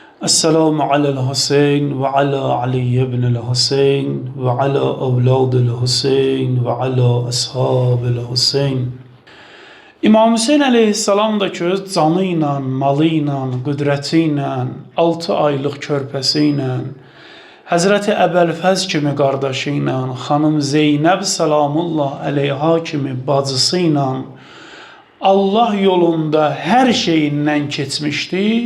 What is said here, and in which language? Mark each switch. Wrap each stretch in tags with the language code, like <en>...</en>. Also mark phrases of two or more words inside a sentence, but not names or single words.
<ar>السلام على الحسين وعلى علي بن الحسين وعلى أولاد الحسين وعلى أصحاب الحسين.</ar> <az>İmam Hüseyin əleyhissalam da ki öz canı ilə, malı ilə, qüdrəti ilə, 6 aylıq körpəsi ilə, Həzrəti Əbəlfəz kimi qardaşı ilə, xanım Zeynəb</az> <ar>سلام الله عليها</ar> <az>kimi bacısı ilə Allah yolunda hər şeyindən keçmişdi.</az>